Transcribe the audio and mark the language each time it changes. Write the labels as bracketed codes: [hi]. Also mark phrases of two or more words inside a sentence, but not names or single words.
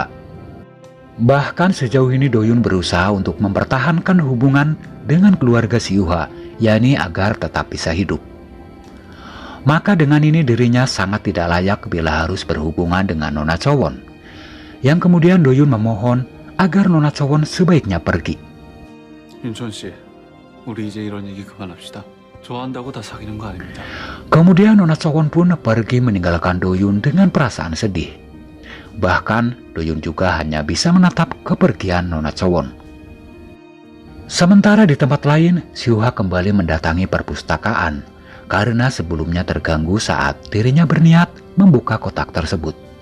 [id] Bahkan sejauh ini Doyun berusaha untuk mempertahankan hubungan dengan keluarga Xiuha, yakni agar tetap bisa hidup. Maka dengan ini dirinya sangat tidak layak bila harus berhubungan dengan Nona Chowon. Yang kemudian Doyun memohon agar Nona Chowon sebaiknya pergi. [ko] 윤천 씨, 우리 이제 이런 얘기 그만합시다. 좋아한다고 다 사귀는 거 아닙니다. [id] Kemudian Nona Chowon pun pergi meninggalkan Doyun dengan perasaan sedih. Bahkan Doyun juga hanya bisa menatap kepergian Nona Chowon. Sementara di tempat lain, Xiuha kembali mendatangi perpustakaan karena sebelumnya terganggu saat dirinya berniat membuka kotak tersebut.